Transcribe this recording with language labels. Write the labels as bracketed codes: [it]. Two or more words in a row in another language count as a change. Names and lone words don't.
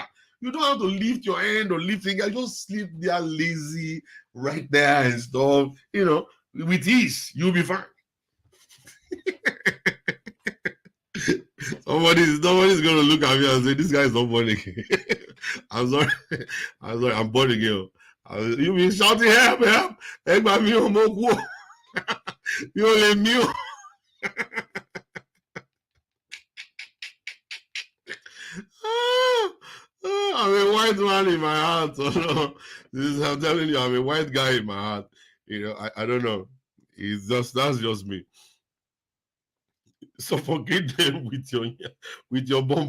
[en] You don't have to lift your hand or lift finger. Just sleep there lazy right there and stuff. With ease, you'll be fine. Somebody's gonna look at me and say, "This guy is not born again." I'm sorry. I'm born again. You be shouting, help, help. [yo] Egba mi o mo ku. Mi o le mi o. [en] I'm a white man in my heart. I'm telling you, I'm a white guy in my heart. I don't know. That's just me. Suffocate them with your bomb.